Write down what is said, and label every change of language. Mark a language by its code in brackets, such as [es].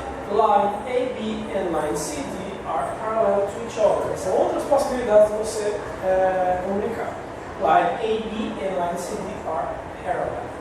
[en] Line AB and line CD are parallel to each other. [pt] São outras possibilidades de você comunicar. [en] Line AB and line CD are parallel.